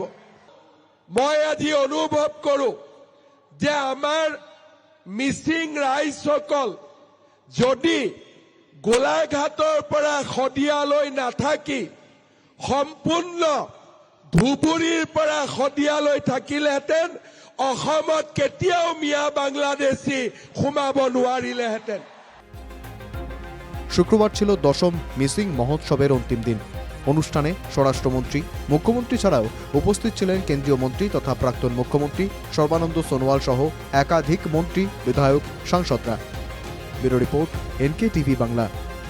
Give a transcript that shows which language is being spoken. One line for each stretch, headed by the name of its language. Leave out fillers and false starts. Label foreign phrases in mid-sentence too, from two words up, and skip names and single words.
Assamese: মই আজি অনুভৱ কৰোঁ যে আমাৰ মিচিং ৰাইজসকল যদি গোলাঘাটৰ পৰা শদিয়ালৈ নাথাকি সম্পূৰ্ণ ধুবুৰীৰ পৰা শদিয়ালৈ থাকিলেহেঁতেন, অসমত কেতিয়াও মিয়া বাংলাদেশী সোমাব নোৱাৰিলেহেঁতেন।
Bangla: শুক্রবার ছিল 10ম মিসিং মহোৎসবের অন্তিম দিন। অনুষ্ঠানে স্বরাষ্ট্রমন্ত্রী, মুখ্যমন্ত্রী ছাড়াও উপস্থিত ছিলেন কেন্দ্রীয় মন্ত্রী তথা প্রাক্তন মুখ্যমন্ত্রী সর্বানন্দ সোনোয়াল সহ একাধিক মন্ত্রী, বিধায়ক, সাংসদরা। ব্যুরো রিপোর্ট, NK টিভি বাংলা।